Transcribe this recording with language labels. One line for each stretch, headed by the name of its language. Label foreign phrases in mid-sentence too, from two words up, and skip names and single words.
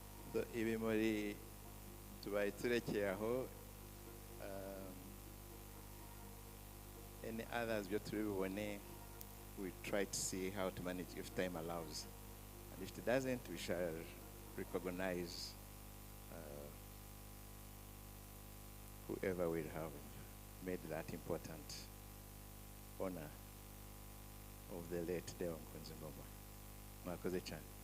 English: So,
Kinyarwanda: ibi muri tubaye turekeye aho,
English: any others
Kinyarwanda: byo turi bubone,
English: we try to see how to manage if time allows. And if it doesn't, we shall recognize whoever will have made that important honor of the late Deo Nkunzingoma.
Kinyarwanda: Mwakoze cyane.